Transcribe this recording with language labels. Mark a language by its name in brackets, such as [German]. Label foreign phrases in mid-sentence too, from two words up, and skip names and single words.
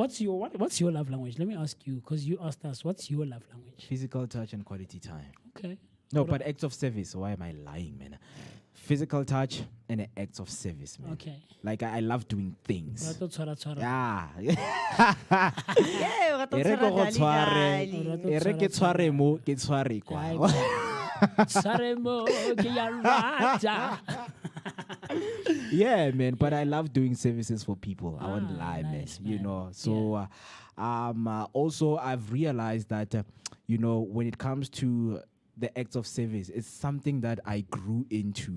[English] What's your love language? Let me ask you, because you asked us. What's your love language? Physical touch and quality time. Okay. No, but acts of service. Why am I lying, man? Physical touch and acts of service, man. Okay. Like I love doing things. Yeah. Yeah. [Tswana] E re ko go tshware. E re ke tshware mo, ke tshware kwa. [English] Yeah, man. But I love doing services for people. I won't lie, nice, man. You man. know. So, also I've realized that, when it comes to the acts of service, it's something that I grew into,